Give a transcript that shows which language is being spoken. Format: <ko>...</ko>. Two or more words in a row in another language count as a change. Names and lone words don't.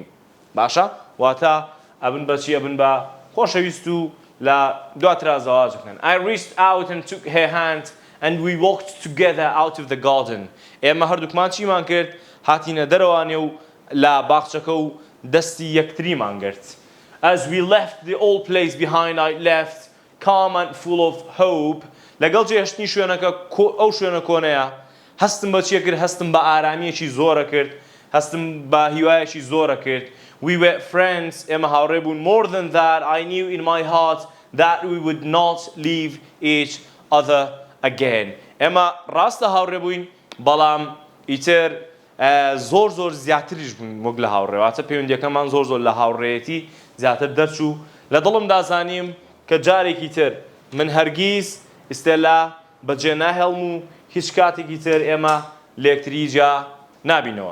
<ckb>باشە؟ واتە ئەبن بە چی؟ ئەبن بە خۆشەویست و لە دواترا زەواج بکەن.</ckb> <en>I reached out and took her hand and we walked together out of the garden.</en> <ckb>ئێمە هەردووکمان چیمان کرد؟ هاتینە دەرەوانێ و لە باخچەکە و دەستی یەکتریمان گرت.</ckb> <en>As we left the old place behind, I left calm and full of hope.</en> <ckb>لەگەڵ جێهێشتنی شوێنەکە ئەو شوێنە کۆنەیە هەستم بە چیە کرد؟ هەستم بە ئارامیەکی زۆرە کرد، هەستم بە هیوایەکی زۆرە کرد.</ckb> <en>We were friends.</en> <ckb>ئێمە هاوڕێ بوون.</ckb> <en>More than that, I knew in my heart that we would not leave each other again.</en> <ckb>ئێمە ڕاستە هاوڕێ بووین، بەڵام ئیتر زۆر زیاتریش بوون وەک لە هاوڕێواتە پەیوەندیەکەمان زۆر لە هاوڕێیەتی زیاتر دەرچوو. لە دڵمدا زانیم کە جارێکی تر من هەرگیز ئستێلا بەجێ ناهێڵم و هیچ کاتێکی تر ئێمە لە یەکتری جا نابینەوە.</ckb>